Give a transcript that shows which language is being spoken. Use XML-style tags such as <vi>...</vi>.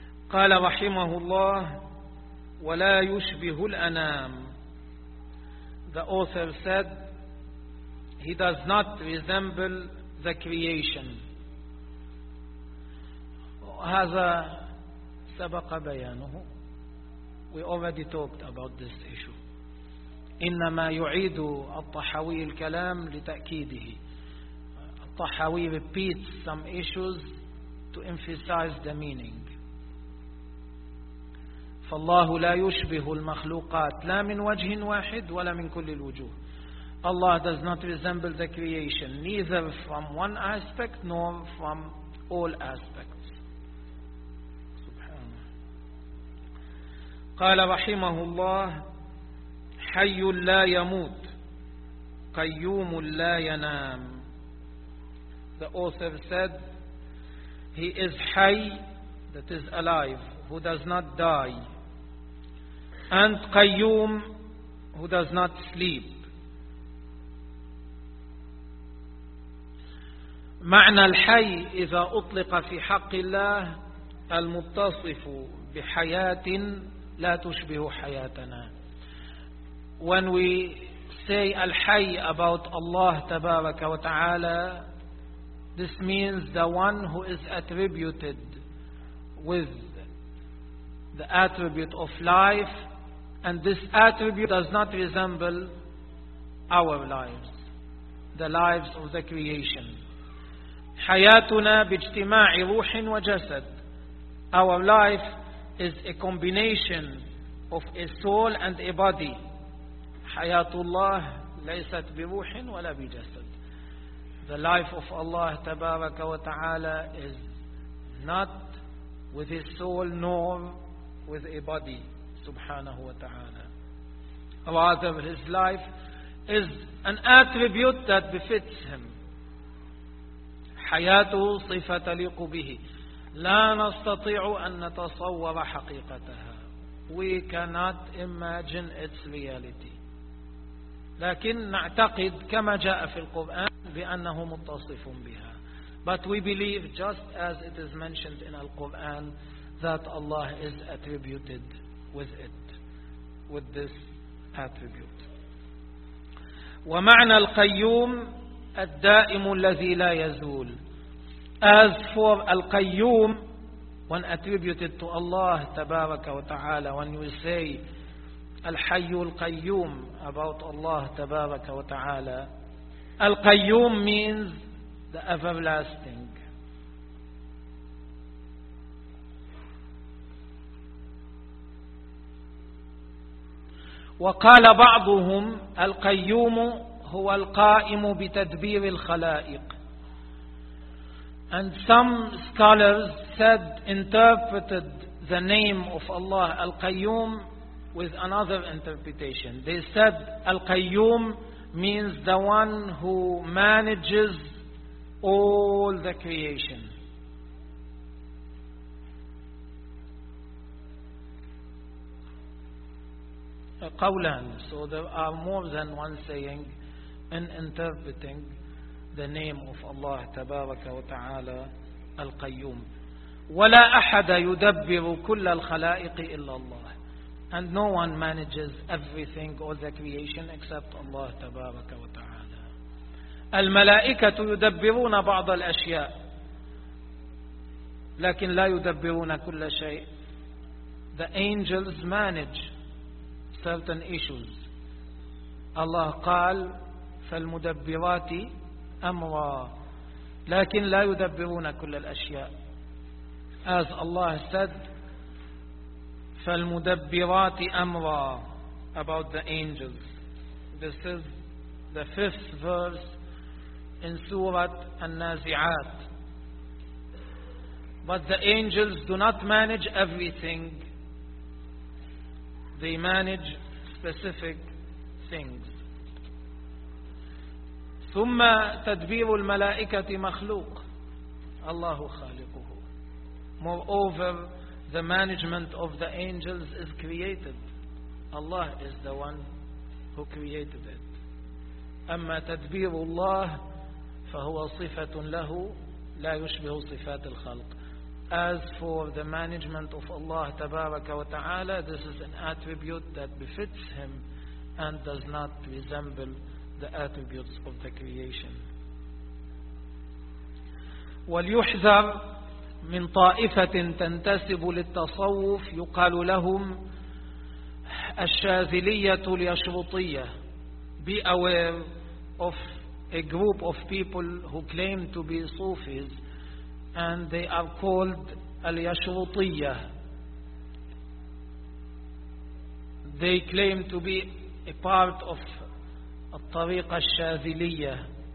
<ar>قال رحمه الله ولا يشبه الأنام.</ar> <en>The author said he does not resemble the creation.</en> <ar>هذا سبق بيانه.</ar> <en>We already talked about this issue.</en> <ar>إنما يعيد الطحاوي الكلام لتأكيده.</ar> <en>الطحاوي repeats some issues to emphasize the meaning.</en> <ar>فالله لا يشبه المخلوقات لا من وجه واحد ولا من كل الوجوه.</ar> <en>Allah does not resemble the creation neither from one aspect nor from all aspects.</en> <ar>قال رحمه الله حي لا يموت قيوم لا ينام.</ar> <en>The author said he is حي, that is alive, who does not die, and قيوم, who does not sleep.</en> <ar>معنى الحي إذا أطلق في حق الله المتصف بحياة لا تشبه حياتنا.</ar> <en>When we say الحي about Allah</en> <ar>تبارك وتعالى,</ar> <en>this means the one who is attributed with the attribute of life, and this attribute does not resemble our lives, the lives of the creation.</en> <ar>حياتنا باجتماع روح وجسد.</ar> <en>Our life is a combination of a soul and a body.</en> <ar>حياة الله ليست بروح ولا بجسد.</ar> <en>The life of Allah</en> <ar>تبارك وتعالى</ar> <en>is not with a soul nor with a body,</en> <ar>سبحانه وتعالى.</ar> <en>Rather, his life is an attribute that befits him.</en> <ar>حياته صفة تليق به. لا نستطيع أن نتصور حقيقتها.</ar> <en>We cannot imagine its reality.</en> <ar>لكن نعتقد كما جاء في القرآن بأنه متصف بها.</ar> <en>But we believe, just as it is mentioned in the Quran, that Allah is attributed with it, with this attribute.</en> <ar>ومعنى القيوم الدائم الذي لا يزول.</ar> <en>As for Al-Qayyum, when attributed to Allah</en> <ar>Tabaraka wa Ta'ala,</ar> <en>when you say Al-Hayyu Al-Qayyum about Allah Tabaraka wa Ta'ala, Al-Qayyum means the everlasting.</en> <ar>وقال بعضهم القيوم هو القائم بتدبير الخلائق.</ar> <en>And some scholars said, interpreted the name of Allah Al-Qayyum with another interpretation. They said Al-Qayyum means the one who manages all the creation.</en> <ar>قولان.</ar> <en>So there are more than one saying in interpreting the name of Allah</en> <ar>تبارك وتعالى</ar> <en>القيوم.</en> <ar>ولا أحد يدبر كل الخلائق إلا الله.</ar> <en>And no one manages everything or the creation except Allah</en> <ar>تبارك وتعالى. الملائكة يدبرون بعض الأشياء لكن لا يدبرون كل شيء.</ar> <en>The angels manage certain issues.</en> <ar>Allah قال فالمدبرات أمرا لكن لا يدبرون كل الأشياء.</ar> <en>As Allah said</en> <ar>فالمدبرات أمرا</ar> <en>about the angels. This is the fifth verse in Surah An-Nazi'at. But the angels do not manage everything. They manage specific things.</en> <ar>ثم تدبير الملائكة مخلوق. الله خالقه.</ar> <en>Moreover, the management of the angels is created. Allah is the one who created it.</en> <ar>أما تدبير الله فهو صفة له لا يشبه صفات الخلق.</ar> <en>As for the management of Allah</en> <ar>تبارك وتعالى,</ar> <en>this is an attribute that befits him and does not resemble the attributes of the creation.</en> <ar>وليحذر من طائفة تنتسب للتصوف يقال لهم الشاذلية اليشرطية.</ar> <en>Be aware of a group of people who claim to be Sufis and they are called اليشرطية. They claim to be a part of</en> <ar>الطريقة الشاذلية.</ar>